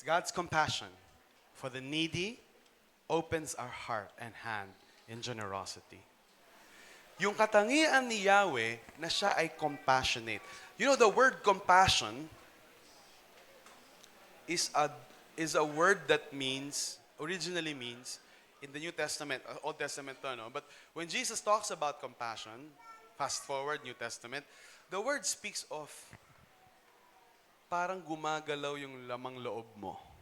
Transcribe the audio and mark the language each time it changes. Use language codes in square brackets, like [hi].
[en] God's compassion for the needy opens our heart and hand in generosity. [tl] Yung katangian ni Yahweh na siya ay compassionate. [en] You know, the word compassion is a word that originally means, in the New Testament, Old Testament to, no? But when Jesus talks about compassion, fast forward, New Testament, the word speaks of [tl] parang gumagalaw yung lamang loob mo.